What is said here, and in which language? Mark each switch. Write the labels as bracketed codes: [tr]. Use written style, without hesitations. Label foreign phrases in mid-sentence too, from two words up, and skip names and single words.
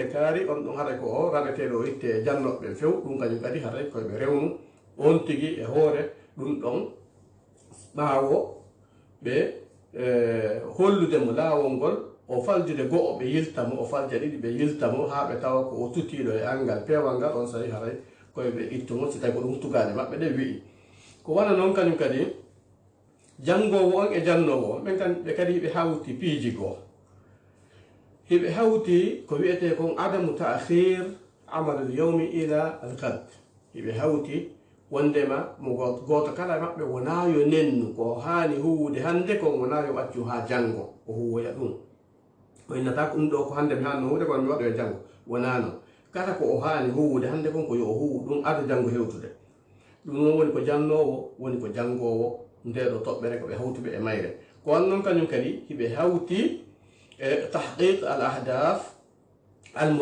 [ff] kaari on ɗon haray ko o raɓeteɗo o itte e jannoɓe few ɗum kañum kadi haray koyeɓe rewnu on tigi e hoore ɗum ɗon ɓaawo ɓe hollude mo laawol ngol o faljude go'o ɓe yiltamo o falja ɗiɗi ɓe yiltamo ha ɓe tawa ko o tutiɗo e angal pewal ngal on sahi haray koyeɓe ittumo si tawi ko ɗum tugade maɓɓe ɗe wi'i ko wana noon kañum kadi jangowo on e jannowo on ɓe kadi hiɓe hawti piiji goo hiɓe hawti ko wiyete kon [ar] عدم تأخير عمل اليوم إلى الغد [ff] hiɓe hawti wondema mo goto kala maɓɓe wona yo nennu ko hani huwude hande kon wona yo accu ha jango o huwoya ɗum o innata ko ɗum ɗo ko hande mi hanno huwude kono mi waɗo e jango wona non kala ko o hani huwude hande kon ko yo o huwu ɗum ada jango hewtude ɗum noon woni ko jannowo woni ko jangowo ndeɗo toɓɓere ko ɓe hawtuɓe e mayre ko wan noon kañum kadi hiɓe hawti e [ar] تحقيق الأهداف ال